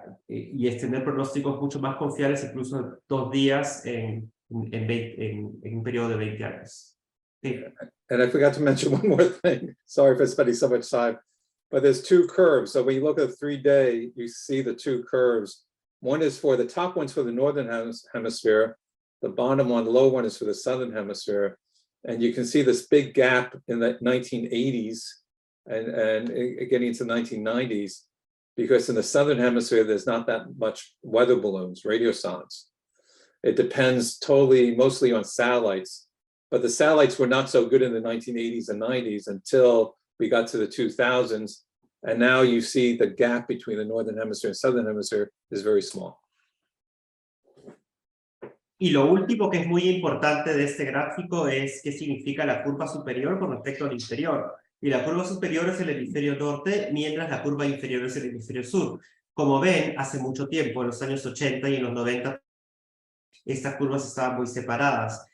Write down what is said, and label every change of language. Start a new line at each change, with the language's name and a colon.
Spanish: Y extender pronósticos mucho más confiables, incluso 2 días en un periodo de 20 años. Sí.
English: And I forgot to mention one more thing. Sorry for spending so much time, but there's 2 curves. So when you look at the 3-day, you see the 2 curves. One is for the top one's for the northern hemisphere. The bottom one, the low one, is for the southern hemisphere. And you can see this big gap in the 1980s and getting into the 1990s. Because in the southern hemisphere, there's not that much weather balloons, radiosondes. It depends mostly on satellites. But the satellites were not so good in the 1980s and 90s until we got to the 2000s. And now you see the gap between the northern hemisphere and southern hemisphere is very small.
Spanish: Y lo último que es muy importante de este gráfico es qué significa la curva superior con respecto al inferior. Y la curva superior es el hemisferio norte, mientras la curva inferior es el hemisferio sur. Como ven, hace mucho tiempo, en los años 80 y en los 90, estas curvas estaban muy separadas.